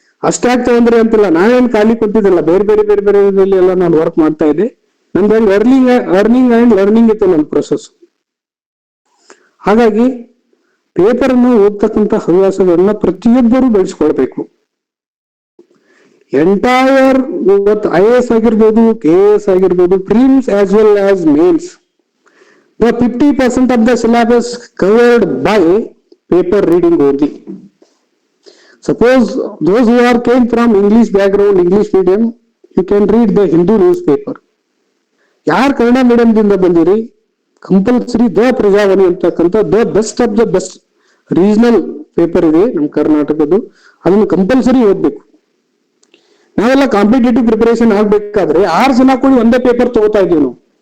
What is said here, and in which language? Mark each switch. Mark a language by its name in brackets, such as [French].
[Kannada] ಅಷ್ಟಾಗ್ತದೆ ಅಂದ್ರೆ ಅಂತಿಲ್ಲ, ನಾನೇನು ಖಾಲಿ ಕೊಟ್ಟಿದ್ದಿಲ್ಲ, ಬೇರೆ ಬೇರೆ ಬೇರೆ ಬೇರೆ ಎಲ್ಲ ನಾನು ವರ್ಕ್ ಮಾಡ್ತಾ ಇದ್ದೆ. ನಂದು [English] earning and learning [Kannada] ಇತ್ತು ನನ್ನ ಪ್ರೊಸೆಸ್. ಹಾಗಾಗಿ ಪೇಪರ್ ಅನ್ನು ಓದ್ತಕ್ಕಂಥ ಹವ್ಯಾಸಗಳನ್ನ ಪ್ರತಿಯೊಬ್ಬರು ಬೆಳೆಸ್ಕೊಳ್ಬೇಕು. [English] entire [Kannada] ಇವತ್ತು IAS ಆಗಿರ್ಬೋದು, KAS ಆಗಿರ್ಬೋದು, [English] Prelims as well as mains, the 50% of the syllabus covered by paper reading only. Suppose those who are came from English background, English medium, you can read the Hindu newspaper. [Kannada] ಯಾರು ಕನ್ನಡ ಮೀಡಿಯಂದಿಂದ ಬಂದಿರಿ, compulsory the Prajavani ಅಂತಕ್ಕಂಥ [English] the best of the best regional paper [Kannada] ಇದೆ ನಮ್ಮ ಕರ್ನಾಟಕದ್ದು, ಅದನ್ನು compulsory ಓದ್ಬೇಕು. ನಾವೆಲ್ಲ competitive preparation ಆಗ್ಬೇಕಾದ್ರೆ 6 ಜನ ಕೂಡಿ ಒಂದೇ ಪೇಪರ್ ತಗೋತಾ ಇದೀವಿ ನಾವು.